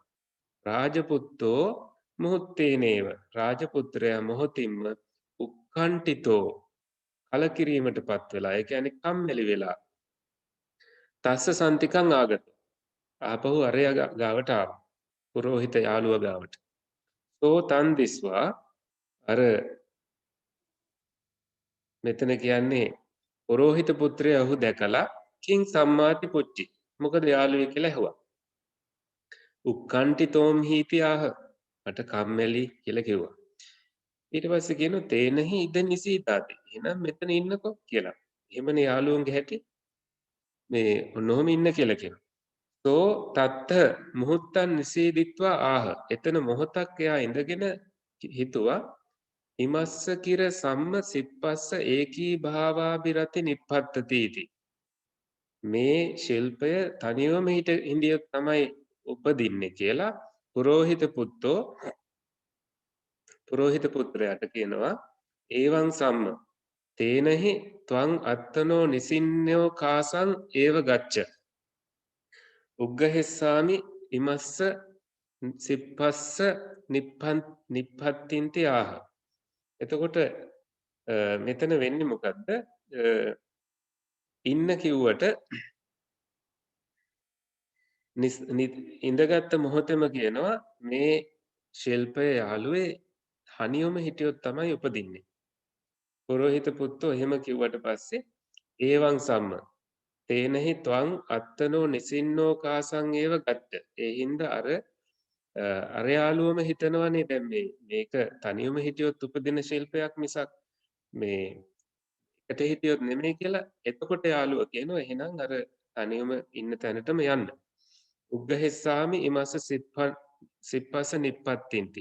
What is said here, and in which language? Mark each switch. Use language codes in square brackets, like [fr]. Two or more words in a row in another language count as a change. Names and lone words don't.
[pi] රාජපුත්තෝ මුහුත්තේනේව [si] රාජපුත්‍රයා මොහොතින්ම උක්කණ්ඨිතෝ කලකිරීමටපත් වෙලා ඒ කියන්නේ කම්මැලි වෙලා [pi] තස්ස සන්තිකං ආගත [si] ආපහු අරයා ගාවට ආවා. පුරෝහිත යාළුවා ගාවට. [pi] සෝ තන් දිස්වා [si] අර මෙතන කියන්නේ පුරෝහිත පුත්‍රයා ඔහු දැකලා [pi] කිං සම්මාති පුච්චි. [si] මොකද යාළුවෙක් කියලා ඇහුවා. [pi] උක්කන්ටිතෝම් හීති ආහ. [si] මට කම්මැලි කියලා කිව්වා. ඊට පස්සේ කියනවා [pi] තේනහි ඉද නිසීතාති. [si] එහෙනම් මෙතන ඉන්නකෝ කියලා. එහෙමනේ යාළුවන්ගේ හැටි. මේ ඔන්නෝම ඉන්න කියලා කියනවා. [pi] සෝ තත්ත මුහුත්තන් නිසීදිත්වා ආහ. [si] එතන මොහොතක් එයා ඉඳගෙන හිතුවා [pi] හිමස්ස කිර සම්ම සිප්පස්ස ඒකී භාවාභිරති නිප්පත්තතිති. [si] මේ ශිල්පය තනිවම හිටියොත් තමයි උපදින්නේ කියලා පුරෝහිත පුත්‍රයාට කියනවා [pi] ඒවං සම්ම තේනහි ත්වං අත්තනෝ නිසින්නෝ කාසං ඒව ගච්ඡ උග්ගහෙස්සාමි ඉමස්ස සිප්පස්ස නිප්පත්තින්ති ආහ. [si] එතකොට මෙතන වෙන්නේ මොකද්ද? ඉන්න කිව්වට ඉඳගත්ත මොහොතේම කියනවා මේ ශිල්පය යාළුවේ හනියොම හිටියොත් තමයි උපදින්නේ. පුරෝහිත පුත්තෝ එහෙම කිව්වට පස්සේ [pi] ඒවං සම්ම තේනහි ත්වං අත්තනෝ නිසින්නෝ කාසං ඒව ගත්ත. [si] ඒ හින්දා අර යාළුවම හිතනවනේ දැන් මේක තනියම හිටියොත් උපදින ශිල්පයක් මිසක් මේ එකට හිටියොත් නෙමෙයි කියලා. එතකොට යාළුවා කියනවා එහෙනම් අර තනියම ඉන්න තැනටම යන්න. [pi] උග්ගහෙස්සාමි ඉමස්ස සිප්පස්ස නිප්පත්තින්ති.